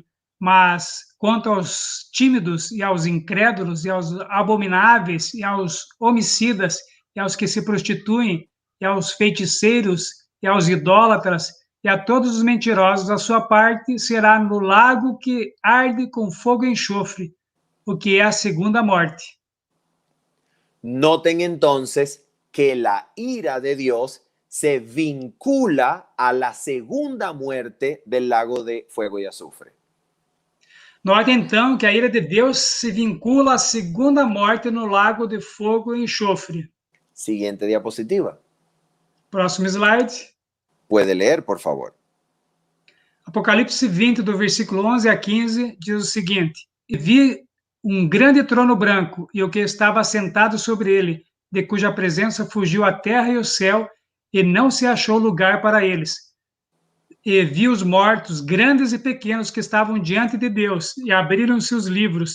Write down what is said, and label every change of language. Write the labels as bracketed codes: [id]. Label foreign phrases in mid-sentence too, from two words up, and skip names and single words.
[pt] Mas quanto aos tímidos e aos incrédulos e aos abomináveis e aos homicidas e aos que se prostituem e aos feiticeiros e aos idólatras e a todos os mentirosos, a sua parte será no lago que arde com fogo e enxofre, o que é a segunda morte. [es] Noten entonces que la ira de Dios se vincula a la segunda muerte del lago de fuego y azufre. [pt] Note então que a ira de Deus se vincula à segunda morte no lago de fogo e enxofre. [es] Siguiente diapositiva. [pt] Próximo slide. [es] Puede leer, por favor. [pt] Apocalipse 20, do versículo 11 a 15, diz o seguinte: E vi um grande trono branco, e o que estava sentado sobre ele, de cuja presença fugiu a terra e o céu, e não se achou lugar para eles. E vi os mortos, grandes e pequenos, que estavam diante de Deus, e abriram-se os livros.